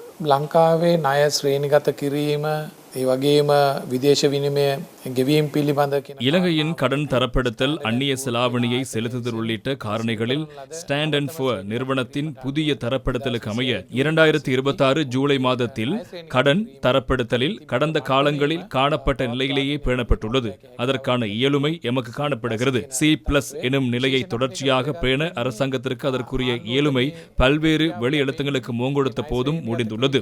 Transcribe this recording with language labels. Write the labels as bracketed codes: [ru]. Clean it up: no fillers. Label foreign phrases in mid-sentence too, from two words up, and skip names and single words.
[si] ලංකාවේ ණය ශ්‍රේණිගත කිරීම ඒ වගේම විදේශ විනිමය ගෙවීම් පිළිබඳ [ta] இலங்கையின் கடன் தரப்படுத்தல், அந்நிய செலாவணியை செலுத்துதல் உள்ளிட்ட காரணிகளில் ஸ்டாண்ட் அண்ட் புவர் நிறுவனத்தின் புதிய தரப்படுத்தலுக்கு அமைய 2026 ஜூலை மாதத்தில் கடன் தரப்படுத்தலில் கடந்த காலங்களில் காணப்பட்ட நிலையிலேயே பேணப்பட்டுள்ளது. அதற்கான இயலுமை எமக்கு காணப்படுகிறது. C+ எனும் நிலையை தொடர்ச்சியாக பேண அரசாங்கத்திற்கு அதற்குரிய இயலுமை பல்வேறு வெளி எழுத்துங்களுக்கு மூங்கொடுத்த போதும் முடிந்துள்ளது.